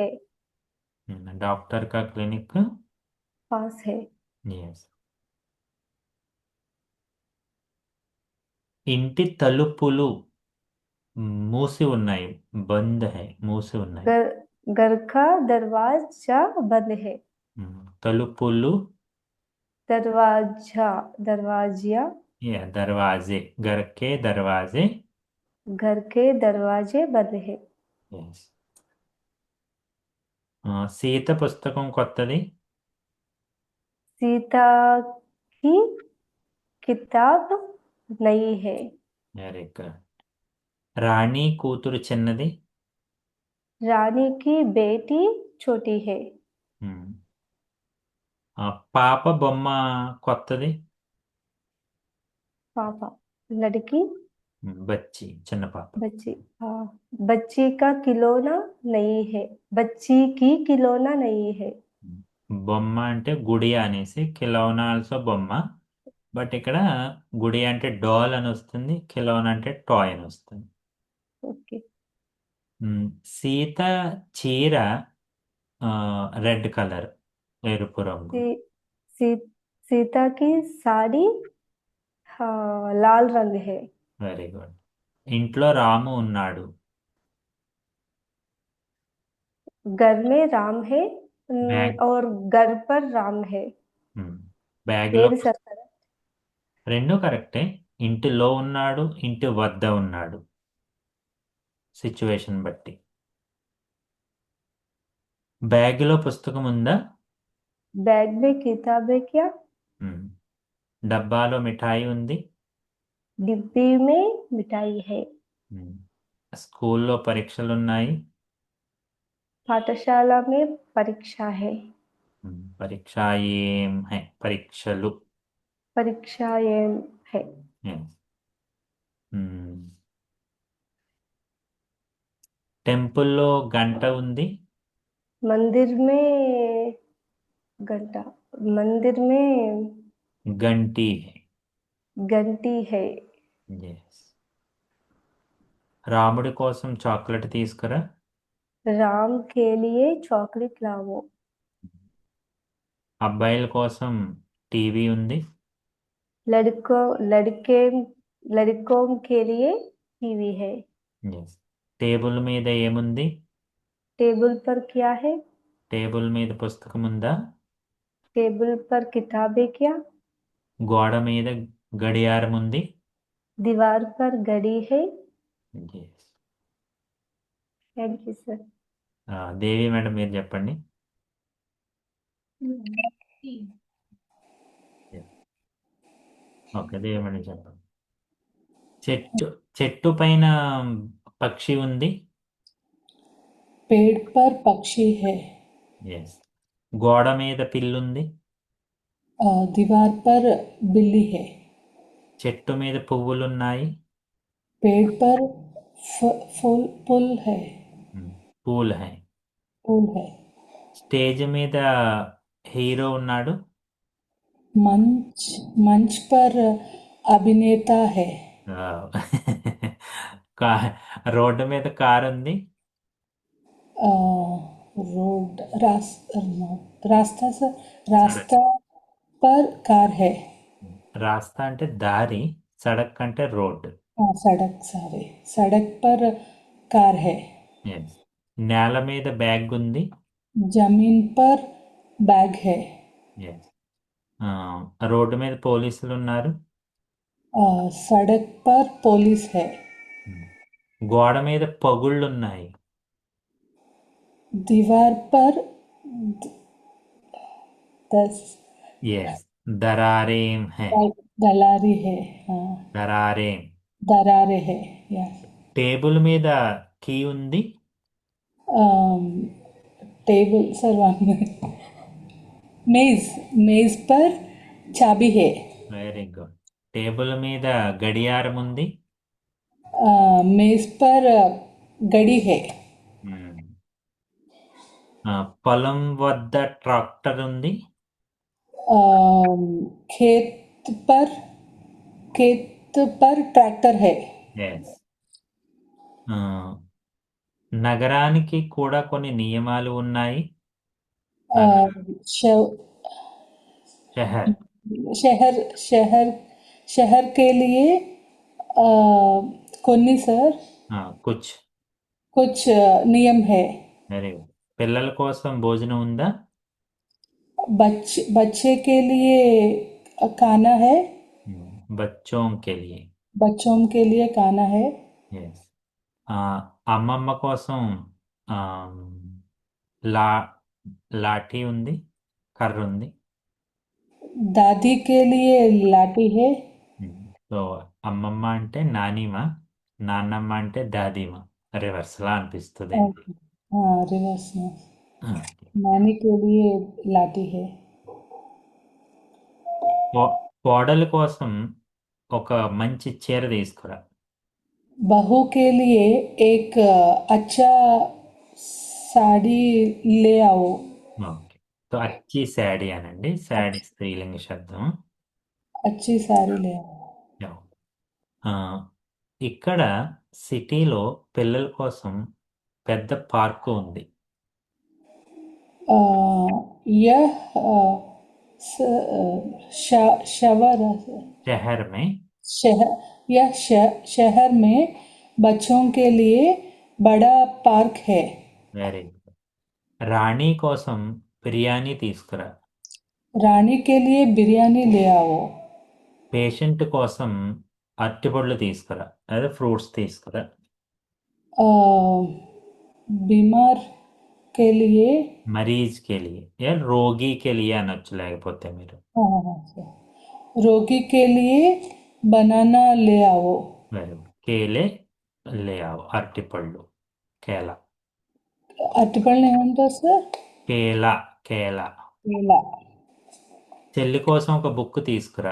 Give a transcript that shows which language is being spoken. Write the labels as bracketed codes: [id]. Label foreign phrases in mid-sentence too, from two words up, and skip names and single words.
[hi] डॉक्टर का क्लिनिक पास है [te] ఎస్. ఇంటి తలుపులు మూసి ఉన్నాయి. [hi] बंद है [te] మూసి ఉన్నాయి. [hi] घर घर का दरवाजा बंद है [te] తలుపులు [hi] दरवाजा दरवाजा దర్వాజే घर के दरवाजे. घर के दरवाजे बंद है [te] ఎస్. సీత పుస్తకం కొత్తది. [hi] सीता की किताब नई है [en] very good. [te] రాణి కూతురు చిన్నది. [hi] रानी की बेटी छोटी है [te] పాప బొమ్మ కొత్తది. [hi] पापा लड़की [te] బచ్చి చిన్న పాప. [hi] बच्ची बच्ची का खिलौना नहीं है बच्ची की खिलौना नहीं है [te] బొమ్మ అంటే గుడియా అనేసి, కిలోనా ఆల్సో బొమ్మ. బట్ ఇక్కడ గుడి అంటే డాల్ అని వస్తుంది, కిలోనా అంటే టాయ్ అని వస్తుంది. [hi] ओके [te] సీత చీర [en] red colour, [te] ఎరుపు రంగు. [hi] सी, सी, सीता की साड़ी लाल रंग है [en] very good. [te] ఇంట్లో రాము ఉన్నాడు. [hi] घर में राम है बैग और घर पर राम है [te] బ్యాగ్లో ఏది సార్ కదా రెండు కరెక్టే. ఇంటిలో ఉన్నాడు, ఇంటి వద్ద ఉన్నాడు, సిచ్యువేషన్ బట్టి. బ్యాగ్లో పుస్తకం ఉందా. [hi] बैग में किताब है क्या [te] డబ్బాలో మిఠాయి ఉంది. [hi] डिब्बी में मिठाई है [te] స్కూల్లో పరీక్షలు ఉన్నాయి. [hi] पाठशाला में परीक्षा है परीक्षा एं है, [te] పరీక్షలు. [hi] परीक्षा ये है [te] Yes. టెంపుల్లో గంట ఉంది. [hi] मंदिर में घंटा मंदिर में घंटी है. घंटी है [te] Yes. రాముడి కోసం చాక్లెట్ తీసుకురా. [hi] राम के लिए चॉकलेट लाओ [te] అబ్బాయిల కోసం టీవీ ఉంది. [hi] लड़कों के लिए टीवी है [te] Yes. టేబుల్ మీద ఏముంది. [hi] टेबल पर क्या है [te] టేబుల్ మీద పుస్తకం ఉందా. [hi] टेबल पर किताबें क्या [te] గోడ మీద గడియారం ఉంది. [hi] दीवार पर घड़ी है [te] Yes. [en] thank you sir [te] దేవి మేడం మీరు చెప్పండి. ఓకే, దేవమణి చెప్పండి. చెట్టు చెట్టు పైన పక్షి ఉంది. [hi] पेड़ पर पक्षी है। [te] ఎస్. గోడ మీద పిల్లుంది. [hi] दीवार पर बिल्ली है। [te] చెట్టు మీద పువ్వులున్నాయి. [hi] पेड़ पर फूल है। फूल है. फूल है। [te] స్టేజ్ మీద హీరో ఉన్నాడు. [hi] मंच पर अभिनेता है। [te] వావ్. రోడ్డు మీద కారు ఉంది. [hi] रोड रास्ता पर कार है। [te] రాస్తా అంటే దారి, సడక్ అంటే రోడ్. [hi] सड़क पर कार है। [te] ఎస్. నేల మీద బ్యాగ్ ఉంది. [hi] जमीन पर बैग है। [te] ఎస్. రోడ్డు మీద పోలీసులు ఉన్నారు. [hi] सड़क पर पुलिस है। [te] గోడ మీద పగుళ్ళు ఉన్నాయి. [hi] दीवार पर [te] ఎస్. [hi] दरारें है. दलारी है। [te] దరారేం. [hi] दरारे है। [te] టేబుల్ మీద కీ ఉంది. [hi] टेबल सर मेज पर चाबी है। [en] very good. [te] టేబుల్ మీద గడియారం ఉంది. [hi] मेज पर घड़ी है। [te] పొలం వద్ద ట్రాక్టర్ ఉంది. [hi] खेत पर ट्रैक्टर है। [te] ఎస్. నగరానికి కూడా కొన్ని నియమాలు ఉన్నాయి. షహర్. [hi] शहर के लिए కొన్ని सर कुछ नियम है। [en] very good. [te] పిల్లల కోసం భోజనం ఉందా? [hi] बच्चे के लिए खाना है। बच्चों के लिए खाना है। [te] ఎస్. అమ్మమ్మ కోసం లా లాఠీ ఉంది, కర్ర ఉంది. [hi] दादी के लिए लाठी है। [te] సో అమ్మమ్మ అంటే నానిమ, నాన్నమ్మ అంటే దాదీమ. రివర్స్లా అనిపిస్తుంది. [hi] रिवर्स में नानी के लिए लाठी है। [te] కోడల కోసం ఒక మంచి చీర తీసుకురా. [hi] बहू के लिए एक अच्छा साड़ी ले आओ। [te] ఓకే. సో [hi] अच्छी साड़ी [te] అనండి. శాడీ స్త్రీలింగ శబ్దం. [hi] अच्छी साड़ी ले आओ। [te] ఇక్కడ సిటీలో పిల్లల కోసం పెద్ద పార్కు ఉంది. [hi] यह शहर में बच्चों के लिए बड़ा पार्क है। [en] very good. [te] రాణి కోసం బిర్యానీ తీసుకురా. [hi] रानी के लिए बिरयानी ले आओ। [te] పేషెంట్ కోసం అరటిపళ్ళు తీసుకురా, అదే ఫ్రూట్స్ తీసుకురా. [hi] बीमार के लिए मरीज़ के लिए या रोगी के लिए [te] అనొచ్చు, లేకపోతే మీరు [hi] रोगी के लिए बनाना ले आओ। [en] very good. [hi] केले ले आओ, [te] అరటిపళ్ళు. కేలా. అరటిపళ్ళు ఏమంటారు సార్? [hi] केला। केला. केला। [te] చెల్లి కోసం ఒక బుక్ తీసుకురా.